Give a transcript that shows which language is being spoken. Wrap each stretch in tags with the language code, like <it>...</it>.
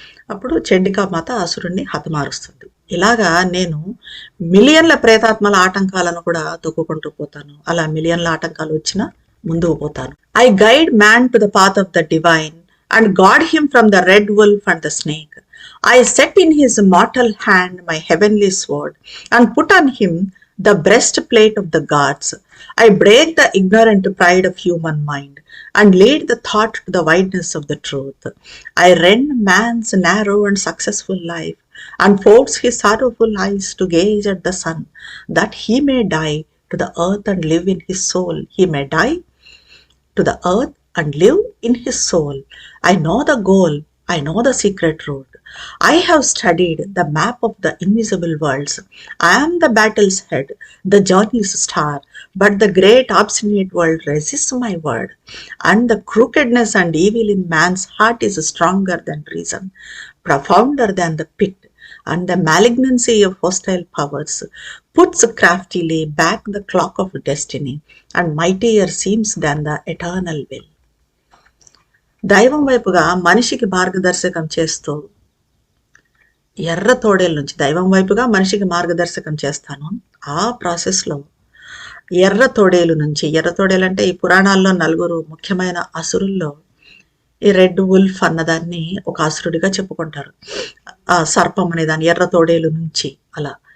<te>అప్పుడు చండికామాత అసురుణ్ణి హతమారుస్తుంది. ఇలాగా నేను మిలియన్ల ప్రేతాత్మల ఆటంకాలను కూడా తొక్కుకుంటూ పోతాను. అలా మిలియన్ల ఆటంకాలు వచ్చినా ముందుకు పోతాను.</te> <en>I guide man to the path of the divine and guard him from the red wolf and the snake. I set in his mortal hand my heavenly sword and put on him the breastplate of the gods. I break the ignorant pride of human mind and lead the thought to the wideness of the truth. I rend man's narrow and successful life and force his sorrowful eyes to gaze at the sun, that he may die to the earth and live in his soul. He may die to the earth and live in his soul. I know the goal. I know the secret road. I have studied the map of the invisible worlds. I am the battle's head, the journey's star, but the great obstinate world resists my word. And the crookedness and evil in man's heart is stronger than reason, profounder than the pit, and the malignancy of hostile powers puts craftily back the clock of destiny, and mightier seems than the eternal will.</en> <te>దైవం వైపుగా మనిషికి మార్గదర్శకం చేస్తూ ఎర్ర తోడేల నుంచి దైవం వైపుగా మనిషికి మార్గదర్శకం చేస్తాను. ఆ ప్రాసెస్లో ఎర్ర తోడేలు నుంచి, ఎర్ర తోడేలు అంటే ఈ పురాణాల్లో నలుగురు ముఖ్యమైన అసురుల్లో ఈ రెడ్ వుల్ఫ్ అన్నదాన్ని ఒక అసురుడిగా చెప్పుకుంటారు. ఆ సర్పం అనే దాన్ని ఎర్ర తోడేలు నుంచి అలా</te>